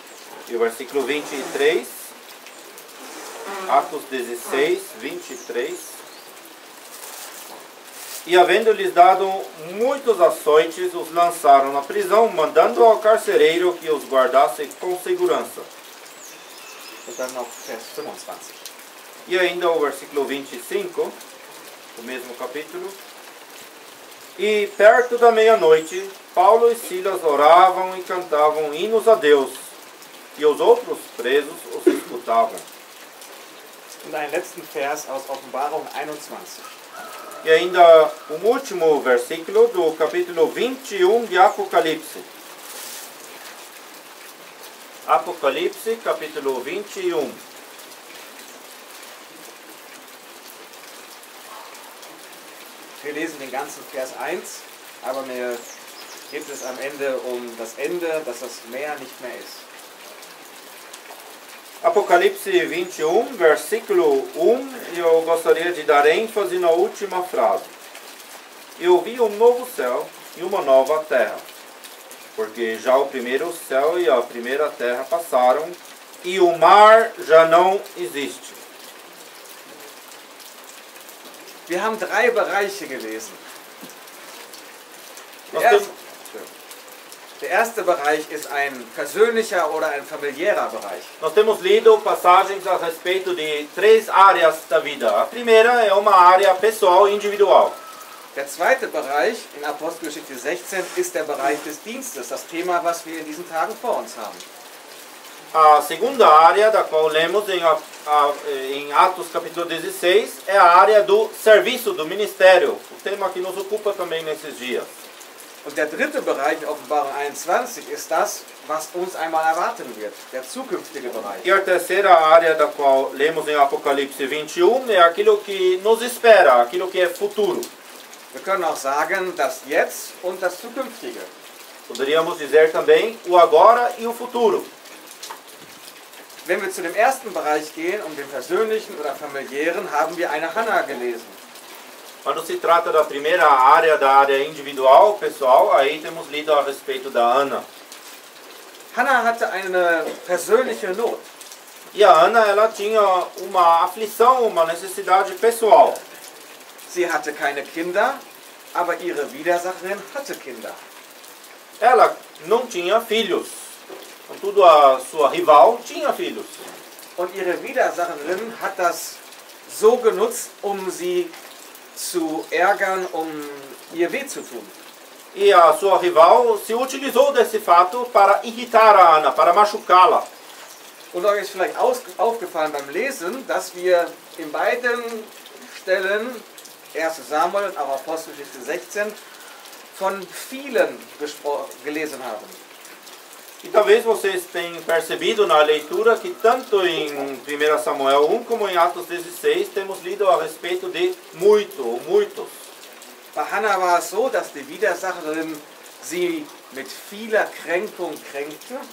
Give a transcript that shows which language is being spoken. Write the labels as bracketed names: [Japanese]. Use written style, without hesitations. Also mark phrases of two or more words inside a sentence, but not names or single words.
[Portuguese] E o versículo 23, Atos 16, 23. E havendo-lhes dado muitos açoites, os lançaram na prisão, mandando ao carcereiro que os guardasse com segurança. [German] Und dann noch Vers 25. [Portuguese] E ainda o versículo 25, do mesmo capítulo. E perto da meia-noite, Paulo e Silas oravam e cantavam hinos a Deus, e os outros presos os escutavam. [German] Und einen letzten Vers aus Offenbarung 21. [Portuguese] E ainda o último versículo do capítulo 21 de Apocalipse. Apocalipse, capítulo 21. [German] Wir lesen den ganzen Vers 1, aber wir geht es am Ende um das Ende, dass das Meer nicht mehr ist. [Portuguese] Apocalipse 21, versículo 1, eu gostaria de dar ênfase na última frase. Eu vi um novo céu e uma nova terra, porque já o primeiro céu e a primeira terra passaram, e o mar já não existe. [German] Wir haben 3 Bereiche gelesen. Der erste Bereich ist ein persönlicher oder ein familiärer Bereich. [Portuguese] Nós temos lido passagens a respeito de 3 áreas da vida. A primeira é uma área pessoal e individual. [German] Der zweite Bereich in Apostelgeschichte 16 ist der Bereich des Dienstes, das Thema, was wir in diesen Tagen vor uns haben. [Portuguese] A segunda área, da qual lemos em Atos capítulo 16, é a área do serviço, do ministério, o tema que nos ocupa também nesses dias. [German] Und der dritte Bereich in Offenbarung 21 ist das, was uns einmal erwarten wird, der zukünftige Bereich. [Portuguese] E a terceira área, da qual lemos em Apocalipse 21, é aquilo que nos espera, aquilo que é futuro. [German] Wir können auch sagen, das Jetzt und das Zukünftige. [Portuguese] Poderíamos dizer também o agora e o futuro. [German] Wenn wir zu dem ersten Bereich gehen, um den persönlichen oder familiären, haben wir eine Hannah gelesen. [Portuguese] Quando se trata da primeira área, da área individual, pessoal, aí temos lido a respeito da Ana. [German] Hannah hatte eine persönliche Not. [Portuguese] E a Ana, ela tinha uma aflição, uma necessidade pessoal. [German] Sie hatte keine Kinder, aber ihre Widersacherin hatte Kinder. [Portuguese] Ela não tinha filhos. Contudo, a sua rival tinha filhos. [German] Und ihre Widersacherin hat das so genutzt, um sie zu ärgern, um ihr weh zu tun. [Portuguese] E a sua rival se utilizou desse fato para irritar a Ana, para machucá-la. [German] Und euch ist vielleicht aufgefallen beim Lesen, dass wir in beiden Stellen, 1. Samuel und auch Apostelgeschichte 16, von vielen gelesen haben. [Portuguese] E talvez vocês tenham percebido na leitura que tanto em 1 Samuel 1 como em Atos 16 temos lido a respeito de muito ou muitos. [German] Bei Hannah war es so, dass die Widersacherin sie mit vieler Kränkung kränkte.